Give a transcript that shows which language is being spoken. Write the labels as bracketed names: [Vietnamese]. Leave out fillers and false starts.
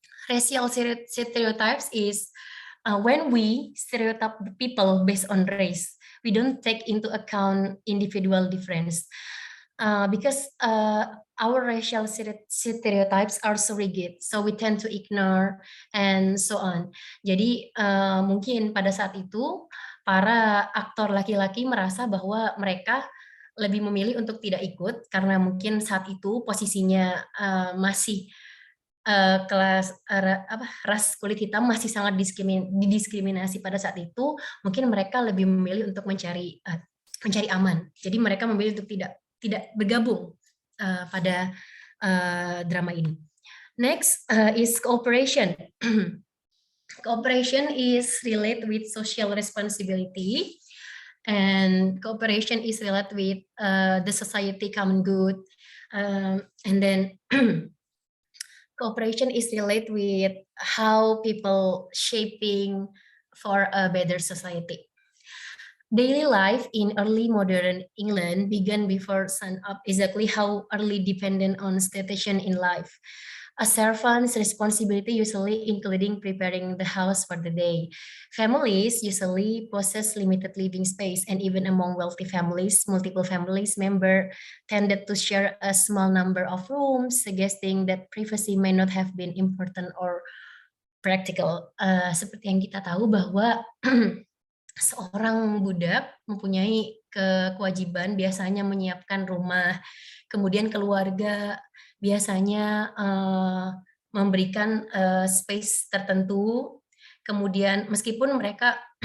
[English] racial stereotypes is when we stereotype the people based on race, we don't take into account individual difference. Because our racial stereotypes are so rigid, so we tend to ignore and so on. [Indonesian] Jadi mungkin pada saat itu para aktor laki-laki merasa bahwa mereka lebih memilih untuk tidak ikut karena mungkin saat itu posisinya masih kelas ras kulit hitam masih sangat didiskriminasi pada saat itu. Mungkin mereka lebih memilih untuk mencari aman. Jadi mereka memilih untuk tidak bergabung pada drama ini. [English] Next is cooperation. Cooperation is related with social responsibility, and cooperation is related with the society common good, and then cooperation is related with how people shaping for a better society. Daily life in early modern England began before sun-up, exactly how early dependent on station in life. A servant's responsibility usually including preparing the house for the day. Families usually possess limited living space, and even among wealthy families, multiple families member tended to share a small number of rooms, suggesting that privacy may not have been important or practical. [Indonesian] Seperti yang kita tahu bahwa seorang budak mempunyai kewajiban biasanya menyiapkan rumah, kemudian keluarga biasanya memberikan space tertentu, kemudian meskipun mereka